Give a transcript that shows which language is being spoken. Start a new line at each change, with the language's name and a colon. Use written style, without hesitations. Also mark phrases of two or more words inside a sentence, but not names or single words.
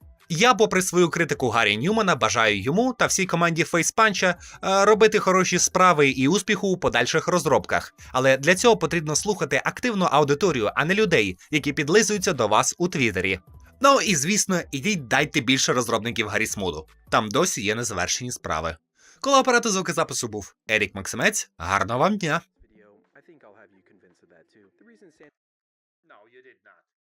Ukrainian: Я, попри свою критику Гаррі Ньюмана, бажаю йому та всій команді FacePunch робити хороші справи і успіху у подальших розробках. Але для цього потрібно слухати активну аудиторію, а не людей, які підлизуються до вас у Твіттері. Ну і звісно, ідіть дайте більше розробників Гаррісмуду. Там досі є незавершені справи. Коло апарату звукозапису був Ерік Максимець. Гарного вам дня!
English: video, I think I'll have you convinced of that too. The reason San No, you did not.